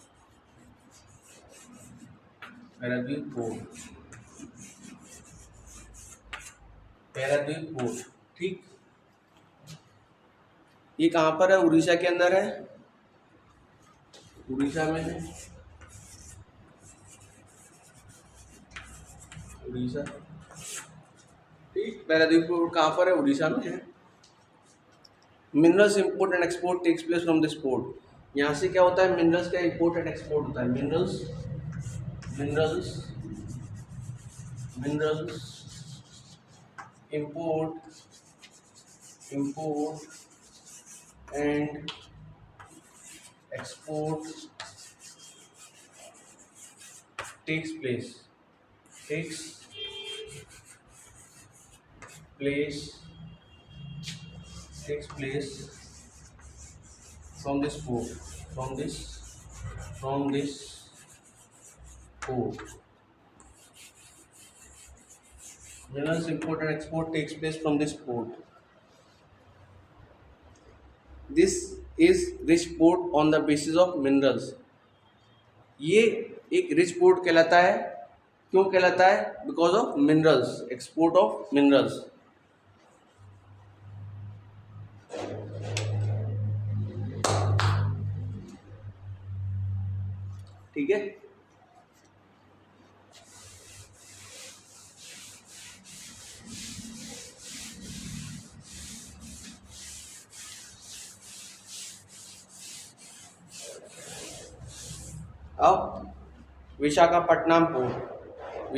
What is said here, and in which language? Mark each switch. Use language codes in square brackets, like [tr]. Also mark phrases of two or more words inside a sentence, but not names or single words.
[hi] पैराद्वीप पोर्ट पारादीप पोर्ट। ठीक, ये कहाँ पर है? उड़ीसा के अंदर है, उड़ीसा में है, उड़ीसा। ठीक, पारादीप पोर्ट कहाँ पर है? उड़ीसा में है। [en] Minerals import and export takes place from this port. [hi] यहाँ से क्या होता है? मिनरल्स का [en] import and export [hi] होता है। [en] Minerals minerals minerals import and export takes place from this port, from this port. Minerals import and export takes place from this port. This is rich port on the basis of minerals. [hi] ये एक [en] rich port [hi] कहलाता है। क्यों कहलाता है? [en] because of minerals, export of minerals. [hi] ठीक है, अब विशाखापट्टनम पोर्ट।